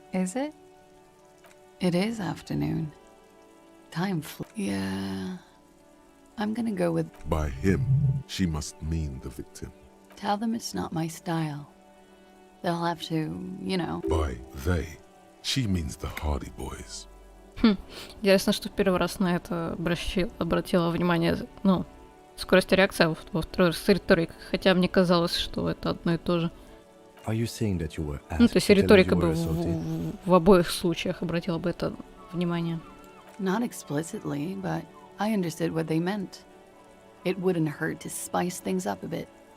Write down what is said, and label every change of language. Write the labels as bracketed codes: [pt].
[en] Is it? It is afternoon. Time yeah. I'm gonna go with... By him, she must mean the victim. Tell them it's not my style. They'll have to, you know... By they, she means the Hardy Boys. [ru] Интересно, что в первый раз на это обратила внимание, ну, скорость реакции, а во второй раз риторика, хотя мне казалось, что это одно и то же. [en] Are you saying that you were asked [ru] Ну, то есть риторика бы в обоих случаях обратила бы это внимание. [en] Not explicitly, but I understood what they meant. It wouldn't hurt to spice things up a bit.